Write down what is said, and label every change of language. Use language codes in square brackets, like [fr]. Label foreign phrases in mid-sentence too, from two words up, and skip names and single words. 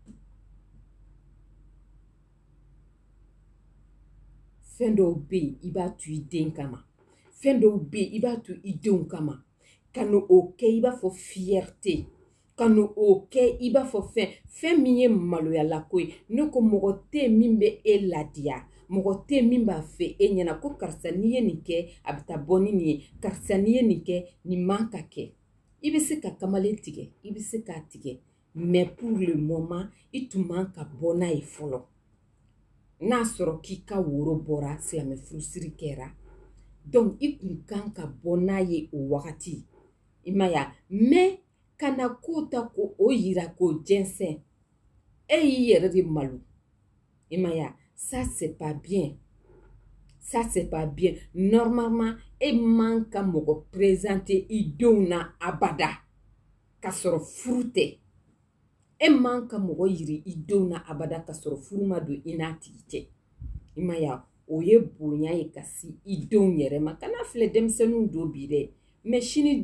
[bm] fɛn dɔw bɛ yen i b'a to i den kama fɛn dɔw bɛ yen i b'a to i denw kama ka n'o kɛ i b'a fɔ fierté ka n'o kɛ i b'a fɔ fɛn min ye maloyala ko ye ne ko mɔgɔ tɛ yen min bɛ e ladiya mɔgɔ tɛ yen min b'a fɛ e ɲɛna ko karisa n'i ye nin kɛ a bɛ taa bɔ ni nin ye karisa n'i ye nin kɛ nin man ka kɛ i bɛ se ka kamalen tigɛ i bɛ se k'a tigɛ [fr] mais pour le moment [bm] i tun man ka bɔ n'a ye fɔlɔ n'a sɔrɔ k'i ka woro bɔra silamɛ furusiri kɛra donc i kun kan ka bɔ n'a ye o wagati i ma ye mais kana ko ta ko o yira k'o jɛnsɛn e y'i yɛrɛ de malo i ma ye [fr] ça c'est pas bien ça c'est pas bien [bm] normalement e man ka mɔgɔ présenter i denw na abada ka sɔrɔ furu tɛ e man ka mɔgɔ yiri i denw na abada ka sɔrɔ furu ma don i n'a tigi cɛ i ma ye o ye bonya ye ka se i denw yɛrɛ ma kana filɛ denmisɛnninw don bi dɛ mais sini